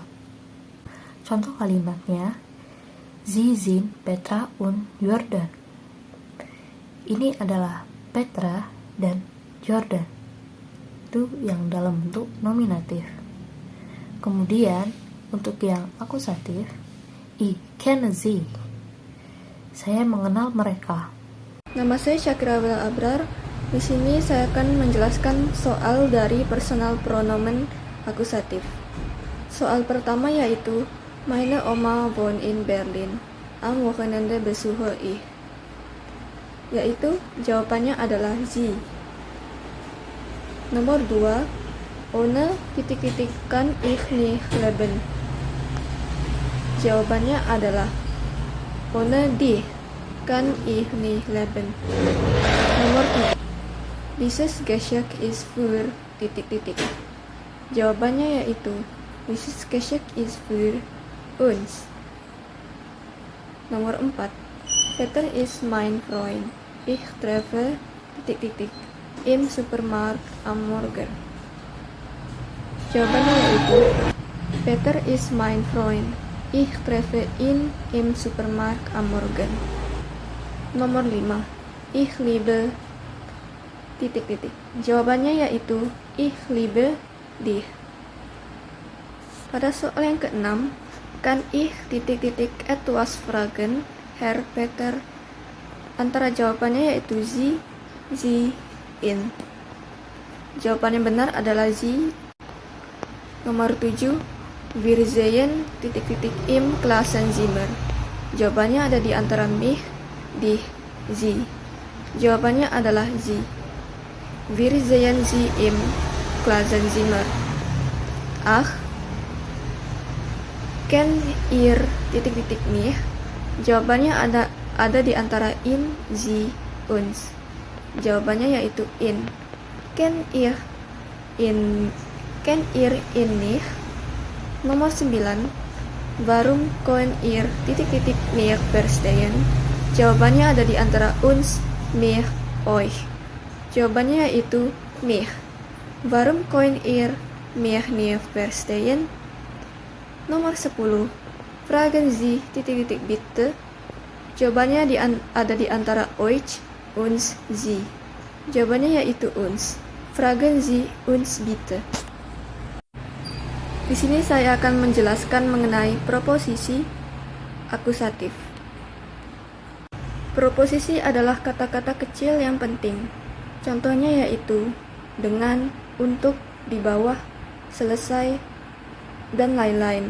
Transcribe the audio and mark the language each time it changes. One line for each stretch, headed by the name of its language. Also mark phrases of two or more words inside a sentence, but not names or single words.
Indonesian: Contoh kalimatnya,
German: Sie sind Petra und Jordan.
Indonesian: Ini adalah Petra dan Jordan. Itu yang dalam bentuk nominatif. Kemudian untuk yang akusatif,
German: ich kenne sie.
Indonesian: Saya mengenal mereka. Nama saya Syakira Wila Abrar. Di sini saya akan menjelaskan soal dari personal pronomen akusatif. Soal pertama yaitu
German: Meine Oma wohnt in Berlin. Am Wochenende besuche ich.
Indonesian: Yaitu jawabannya adalah sie.
German: Nomor 2, ohne titik-titik kann ich nicht leben.
Indonesian: Jawabannya adalah
German: ohne dich kann ich nicht leben. Nomor 3, dieses Geschenk ist für titik-titik.
Indonesian: Jawabannya yaitu
German: dieses Geschenk ist für uns. Nomor 4, Peter ist mein Freund. Ich treffe titik-titik im Supermarkt am Morgen.
Indonesian: Jawabannya yaitu
German: Peter ist mein Freund. Ich treffe ihn im Supermarkt am Morgen. Nomor 5, ich liebe titik-titik.
Indonesian: Jawabannya yaitu
German: ich liebe dich.
Indonesian: Pada soal yang ke-6,
German: kan ich titik-titik etwas fragen, Herr Peter.
Indonesian: Antara jawabannya yaitu sie, in. Jawaban yang benar adalah sie.
German: Nomor 7, wir sehen titik-titik im Klassenzimmer.
Indonesian: Jawabannya ada di antara
German: mich, dich, sie.
Indonesian: Jawabannya adalah sie.
German: Wir sehen sie im Klassenzimmer. Ach, kennt ihr titik-titik mich?
Indonesian: Jawabannya ada di antara
German: in, sie, uns.
Indonesian: Jawabannya yaitu
German: in. Kennt ihr in mich? Nomor 9, warum könnt ihr titik-titik mich verstehen?
Indonesian: Jawabannya ada di antara
German: uns, mich, euch.
Indonesian: Jawabannya yaitu mich.
German: Warum könnt ihr mir nie verstehen? Nomor 10. Fragen Sie ... bitte.
Indonesian: Jawabannya ada di antara
German: euch und Sie.
Indonesian: Jawabannya yaitu
German: uns. Fragen Sie uns bitte.
Indonesian: Di sini saya akan menjelaskan mengenai proposisi akusatif. Proposisi adalah kata-kata kecil yang penting. Contohnya yaitu dengan, untuk, di bawah, selesai, dan lain-lain.